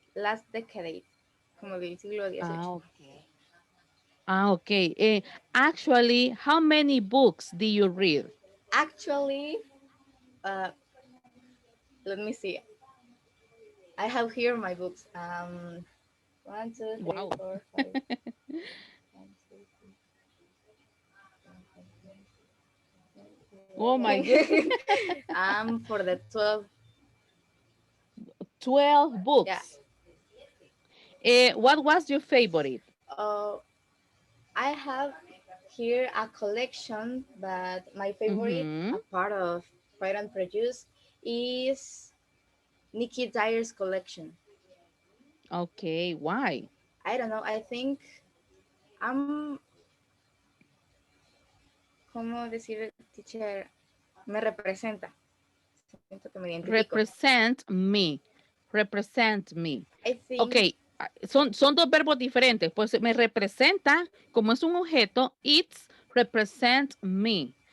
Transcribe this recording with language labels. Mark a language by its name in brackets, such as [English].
[English] last decade, [Spanish] como del siglo Ah, XVIII. [English] okay. Ah, okay. Actually, how many books do you read? Actually, uh, let me see. I have here my books. One, two, three, Wow. four, five. One, two, Oh my goodness. three. For the 12. 12 Yeah. books. What was your favorite? Uh, I have here a collection, but my favorite, Mm-hmm. a part of Pride and Prejudice, is Nikki Dyer's collection. Okay, why? I don't know. I think I'm, [Spanish] ¿cómo decir, [English] teacher? [Spanish] Me representa. Siento que me identifico. [English] Represent me. Represent me. I think, [Spanish] Ok, son dos verbos diferentes. Pues me representa, como es un objeto, [English] it's represent me.